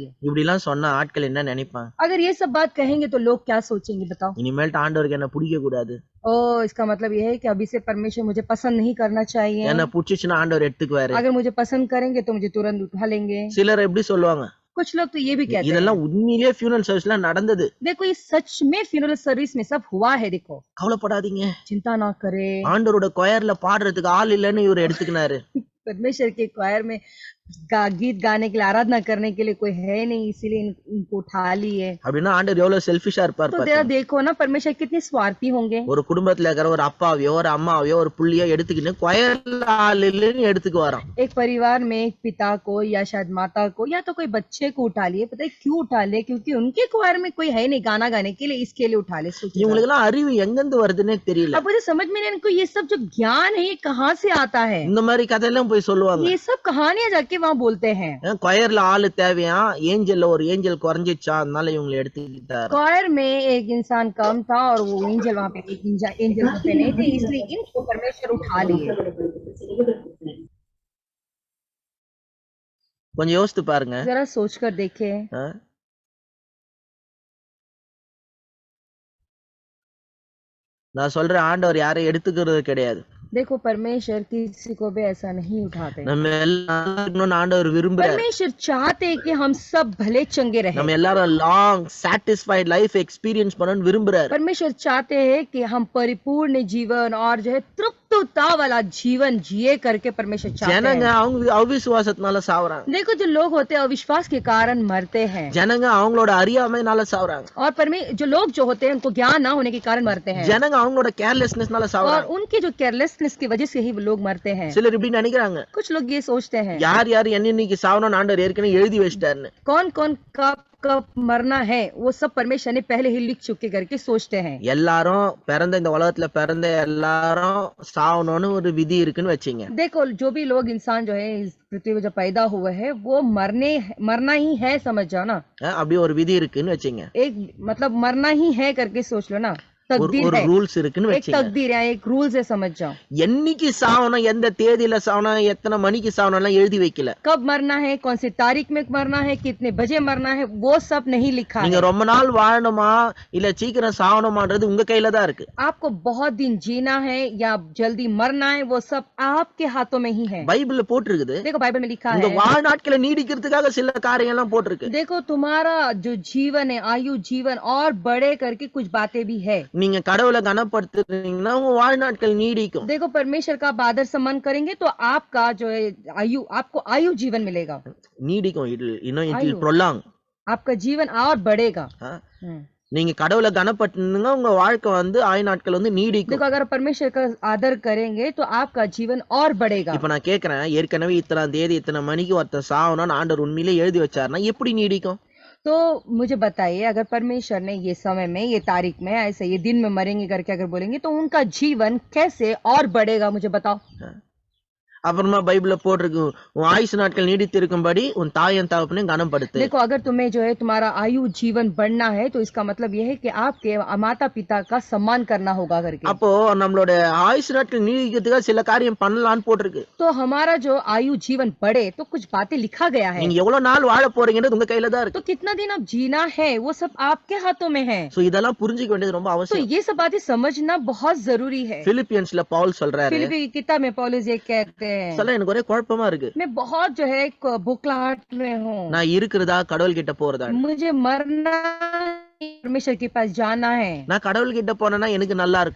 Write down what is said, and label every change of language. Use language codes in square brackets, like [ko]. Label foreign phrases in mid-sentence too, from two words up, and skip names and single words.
[ta] இப்படி எல்லாம் சொன்னா ஆட்கள் என்ன நினைப்பாங்க? [hi] अगर ये सब बात कहेंगे तो लोग क्या सोचेंगे बताओ? [ta] இனிமேல்ட்டு ஆண்டவருக்கு என்ன பிடிக்க கூடாது, [hi] ओ इसका मतलब ये है कि अभी से परमेश्वर मुझे पसंद नहीं करना चाहिए। [ta] என்ன பிடிச்சிச்சுன்னா ஆண்டவர் எடுத்துக்குவாரு. [hi] अगर मुझे पसंद करेंगे तो मुझे तुरंत उठा लेंगे। [ta] சிலர் எப்படி சொல்லுவாங்க? [hi] कुछ लोग तो ये भी कहते हैं। [ta] இதெல்லாம் உண்மையிலேயே [en] funeral service [ta] நடந்தது. [hi] देखो ये सच में [en] funeral service [hi] में सब हुआ है। देखो [ta] கவலைப்படாதீங்க, [hi] चिंता ना करे। [ta] ஆண்டவரோட கொயர்ல பாடுறதுக்கு ஆள் இல்லைன்னு இவர் எடுத்துக்கினாரு. [hi] परमेश्वर के क्वायर में गीत गाने के लिए, आराधना करने के लिए कोई है नहीं, इसीलिए इनको उठा लिए। [ta] அப்படின்னா ஆண்டவர் எவ்வளவு செல்ஃபிஷா இருப்பார் [hi] तो [ta] பாருங்க. [hi] देखो ना परमेश्वर कितने स्वार्थी होंगे। [ta] ஒரு குடும்பத்துல இருக்கிற ஒரு அப்பாவையோ ஒரு அம்மாவையோ ஒரு புள்ளியோ எடுத்துக்கிட்டு கொயர்ல ஆள் இல்லைன்னு எடுத்துக்கு வரான். [hi] एक परिवार में एक पिता को या शायद माता को या तो कोई बच्चे को उठा लिए। पता है क्यों उठा लिए? क्योंकि उनके क्वायर में कोई है नहीं गाना गाने के लिए, इसके लिए उठा लिए। सोचिए [ta] இவங்களுக்கு எல்லாம் அறிவு எங்கிருந்து வருதுன்னே தெரியல. [hi] अब मुझे समझ में नहीं, इनको ये सब जो ज्ञान है ये कहाँ से आता है? [ta] இந்த மாதிரி கதையெல்லாம் போய் சொல்லுவாங்க. [hi] ये सब कहानियां जाके वहाँ बोलते हैं। [ta] கொயர்ல ஆளு தேவையா, ஏஞ்சல்ல ஒரு ஏஞ்சல் குறைஞ்சிச்சா, அதனால இவங்களை எடுத்துக்கிட்டாரு. [hi] क्वायर में एक इंसान कम था और वो एंजल वहाँ पे एक एंजल वहाँ पे नहीं थे, इसलिए इनको परमेश्वर उठा लिए। [ta] கொஞ்சம் யோசித்து பாருங்க. [hi] जरा सोचकर देखे। ஆ? [ta] நான் சொல்றேன், ஆண்டவர் யாரையும் எடுத்துக்கிறது கிடையாது. [hi] देखो परमेश्वर किसी को भी ऐसा नहीं उठाते। [ta] நம்ம எல்லாரும் ஆண்டவர் விரும்புறாரு. [hi] परमेश्वर चाहते हैं कि हम सब भले चंगे रहे। [ta] நம்ம எல்லாரும் [en] long satisfied life experience [ta] பண்ணனும் விரும்புறாரு. [hi] परमेश्वर चाहते हैं कि हम परिपूर्ण जीवन और जो है तृप्तता वाला जीवन जिए करके परमेश्वर चाहते [ta] ஜனங்க [hi] हैं। [ta] அவங்க அவிசுவாசத்தினால சாவறாங்க. [hi] देखो जो लोग होते हैं अविश्वास के कारण मरते हैं, [ta] ஜனங்க அவங்களோட அறியாமைனால சாவறாங்க. [hi] और जो लोग जो होते हैं उनको ज्ञान ना होने के कारण मरते हैं, [ta] ஜனங்க அவங்களோட கேர்லெஸ்னஸ்னால [hi] और [ta] சாவறாங்க. [hi] उनकी जो केयरलेसनेस की वजह से ही वो लोग मरते हैं। [ta] சிலர் இப்படி நினைக்கிறாங்க, [hi] कुछ लोग ये सोचते हैं [ta] யார் யார் என்னன்னைக்கு சாவணும்னு ஆண்டவர் ஏற்கனவே எழுதி வச்சிட்டாருன்னு. [hi] कौन कौन कब कब मरना है वो सब परमेश्वर ने पहले ही लिख चुके करके सोचते हैं। [ta] எல்லாரும் பிறந்த இந்த உலகத்துல பிறந்த எல்லாரும் சாவணும்னு ஒரு விதி இருக்குன்னு வச்சீங்க. [hi] देखो जो भी लोग इंसान जो है इस पृथ्वी में जो पैदा हुए हैं वो मरना ही है, समझ जाओ ना। [ta] அப்படி ஒரு விதி இருக்குன்னு வச்சீங்க. [hi] एक मतलब मरना ही है करके सोच लो ना, [ta] ஒரு [hi] तकदीर है, [ta] ரூல்ஸ் இருக்குன்னு [hi] एक [ta] வச்சீங்க. [hi] तकदीर है, एक रूल्स है, समझ जाओ। [ta] என்னைக்கு சாவணும், எந்த தேதியில சாவணும், எத்தனை மணிக்கு சாவணும் எல்லாம் எழுதி வைக்கல. [hi] कब मरना है, कौन सी तारीख में मरना है, कितने बजे मरना है, वो सब नहीं लिखा [ta] நீங்க [hi] है। [ta] ரொம்ப நாள் வாழணுமா இல்ல சீக்கிரம் சாவணுமான்றது உங்க கையில தான் இருக்கு. [hi] आपको बहुत दिन जीना है या जल्दी मरना है, वो सब आपके हाथों में ही है। [ta] பைபிள்ல போட்டிருக்குது. [hi] देखो बाइबल में लिखा [ta] உங்க [hi] है, [ta] வாழ்நாட்களை நீடிக்கிறதுக்காக சில காரியம் எல்லாம் போட்டிருக்கு. [hi] देखो तुम्हारा जो जीवन है, आयु जीवन और बड़े करके कुछ बातें भी है। [ta] நீங்க கடவுளை கனப்படுத்துறீங்கன்னா உங்க வாழ்நாட்கள் நீடிக்கும். [hi] देखो परमेश्वर का आप आदर सम्मान करेंगे तो आपका जो है आयु, आपको आयु जीवन मिलेगा, [ta] நீடிக்கும். இன்னும் [hi] आयु। prolong. आपका जीवन और बढ़ेगा। [ta] நீங்க கடவுளை கனப்படுத்துங்க, உங்க வாழ்க்கை வந்து ஆயுநாட்கள் வந்து நீடிக்கும். [hi] देखो अगर परमेश्वर का आदर करेंगे तो आपका जीवन और बढ़ेगा। [ta] இப்ப நான் கேக்குறேன், ஏற்கனவே இத்தனை தேதி இத்தனை மணிக்கு ஒருத்தன் சாவணும்னு ஆண்டவர் உண்மையிலே எழுதி வச்சாருன்னா எப்படி நீடிக்கும்? [hi] तो मुझे बताइए, अगर परमेश्वर ने ये समय में, ये तारीख में, ऐसे ये दिन में मरेंगे करके अगर बोलेंगे तो उनका जीवन कैसे और बढ़ेगा, मुझे बताओ। [ta] அப்புறமா பைபிள்ல போட்டிருக்கு, உன் ஆயுசு நாட்கள் நீடித்திருக்கும்படி உன் தாயன் தகப்பனையும் கனப்படுத்து. [hi] देखो अगर तुम्हें जो है तुम्हारा आयु जीवन बढ़ना है तो इसका मतलब ये है कि आपके माता पिता का सम्मान करना होगा करके। [ta] அப்போ நம்மளோட ஆயுசு நாட்கள் நீடிக்கிறதுக்காக சில காரியம் பண்ணலாம்னு போட்டிருக்கு. [hi] तो हमारा जो आयु जीवन बढ़े तो कुछ बातें लिखा गया है। [ta] நீங்க எவ்வளவு நாள் வாழ போறீங்கன்றது உங்க கையில தான் [hi] तो [ta] இருக்கு. [hi] कितना दिन आप जीना है वो सब आपके हाथों में है। [ta] சோ இதெல்லாம் புரிஞ்சுக்க வேண்டியது ரொம்ப [hi] तो [ta] அவசியம். [hi] ये सब बातें समझना बहुत जरूरी है। [ta] பிலிப்பியன்ஸ்ல பவுல் சொல்றாரு, [hi] फिलिप्पी की किताब में पौलुस ये कहते हैं, [ta] சொல்ல எனக்கு ஒரே குழப்பமா இருக்கு. [hi] मैं बहुत जो है बुकलाहट में हूँ, [ta] நான் இருக்கிறதா கடவுள் கிட்ட போறதா? [hi] मुझे मरना परमेश्वर के पास जाना है। [ta] நான் கடவுள் கிட்ட போனேன்னா எனக்கு நல்லா இருக்கும்.